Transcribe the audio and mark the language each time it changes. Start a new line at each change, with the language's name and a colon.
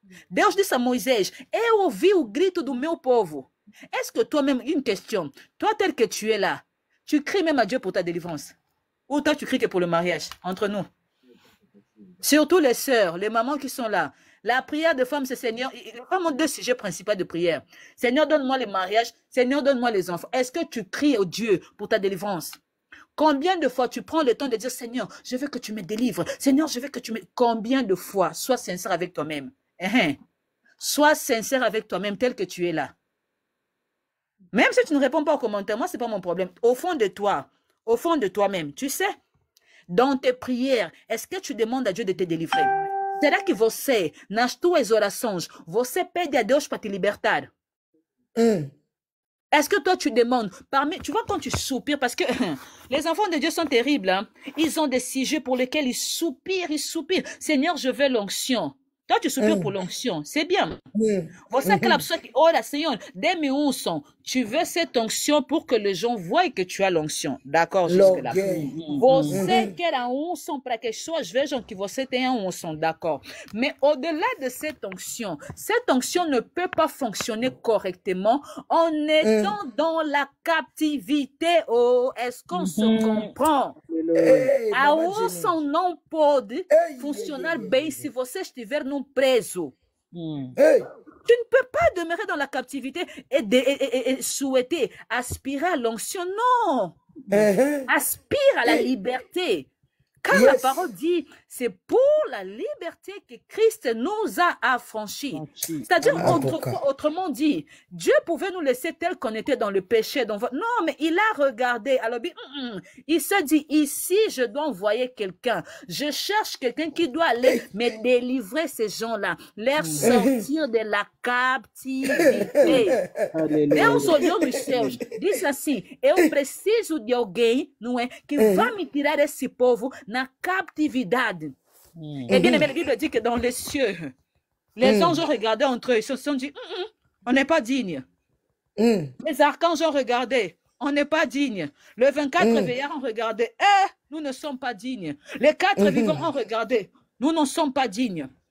Portuguese: Deus disse a Moisés, eu ouvi o grito do meu povo.
French: Est-ce que toi-même, une question, toi tel que tu es là, tu cries même à Dieu pour ta délivrance? Ou toi tu cries que pour le mariage, entre nous? Surtout les sœurs, les mamans qui sont là. La prière de femme, c'est Seigneur. Les femmes ont deux sujets principaux de prière. Seigneur, donne-moi le mariage. Seigneur, donne-moi les enfants. Est-ce que tu cries au Dieu pour ta délivrance? Combien de fois tu prends le temps de dire, Seigneur, je veux que tu me délivres. Seigneur, je veux que tu me... Combien de fois? Sois sincère avec toi-même. Sois sincère avec toi-même tel que tu es là. Même si tu ne réponds pas aux commentaires, moi, ce n'est pas mon problème. Au fond de toi, au fond de toi-même, tu sais, dans tes prières, est-ce que tu demandes à Dieu de te délivrer?
Portuguese: Será que você, nas tuas orações, você pede a Deus para te libertar?
French: Est-ce que toi, tu demandes, tu vois quand tu soupires, parce que les enfants de Dieu sont terribles, hein? Ils ont des sujets pour lesquels ils soupirent. Seigneur, je veux l'onction. Toi, tu soupires pour l'onction, c'est bien.
Portuguese: Você é aquela pessoa que ora, Senhor, dê-me unção.
French: Tu veux cette onction pour que les gens voient que tu as l'onction. D'accord, jusque-là.
Portuguese: Você quer a unção para que as pessoas vejam que você tem a unção,
French: d'accord. Mais au-delà de cette onction ne peut pas fonctionner correctement en étant dans la captivité. Oh, est-ce qu'on se comprend?
Portuguese: A unção não pode funcionar bem se você estiver num preso.
French: Tu ne peux pas demeurer dans la captivité et souhaiter, aspirer à l'onction. Non. Aspire à la liberté. Car la parole dit, c'est pour la liberté que Christ nous a affranchis. C'est-à-dire, autrement dit, Dieu pouvait nous laisser tel qu'on était dans le péché. Non, mais il a regardé. Alors, il se dit, ici, je dois envoyer quelqu'un. Je cherche quelqu'un qui doit aller me délivrer ces gens-là, les sortir de la captivité.
Portuguese: Deus olhou nos céus, disse assim, eu preciso de alguém, não é, que vai me tirar esse povo na captividade.
French: Et bien aimé, la Bible dit que dans les cieux, les anges ont regardé entre eux, ils se sont dit, on n'est pas digne. Les archanges ont regardé, on n'est pas digne. Les 24 veillards ont regardé, nous ne sommes pas dignes. Les 4 vivants ont regardé, nous ne sommes pas dignes.